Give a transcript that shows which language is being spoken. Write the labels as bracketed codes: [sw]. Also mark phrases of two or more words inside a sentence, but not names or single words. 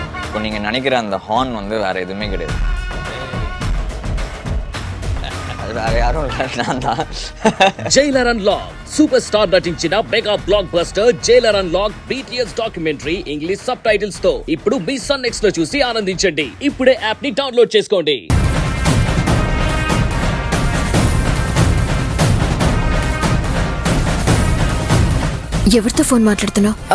[ta] இப்போ நீங்கள் நினைக்கிற அந்த ஹார்ன் வந்து வேறு எதுவுமே கிடையாது. அது வேறு யாரும் இல்லை, நான் தான். [te] జైలర్ అన్లాక్ [en] super star [te] నటించిన [en] mega block buster [te] జైలర్ అన్లాక్ BTS డాక్యుమెంటరీ [en] English sub titles [te] తో ఇప్పుడు మీ సన్ నెక్స్ట్ లో చూసి ఆనందించండి. ఇప్పుడే యాప్ ని డౌన్లోడ్ చేసుకోండి. ఎవరితో ఫోన్ మాట్లాడుతున్నావు?